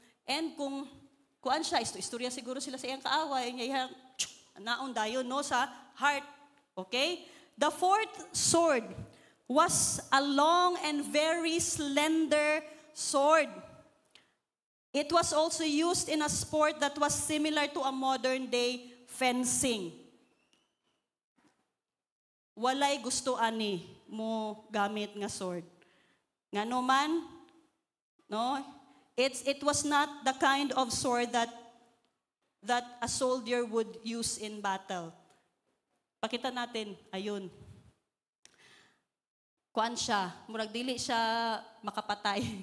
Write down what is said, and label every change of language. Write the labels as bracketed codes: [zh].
[ceb] And kung kuan siya, istorya siguro sila sa iyang kaaway, niya naon dayon, no, sa heart. [en] Okay? The fourth sword was a long and very slender sword. It was also used in a sport that was similar to a modern day fencing. [ceb] Walay gusto ani mo gamit nga sword. Ngano man, no? [en] It was not the kind of sword that a soldier would use in battle. [tl] Pakita natin, ayun. [ceb] Kuan siya, murag dili siya makapatay.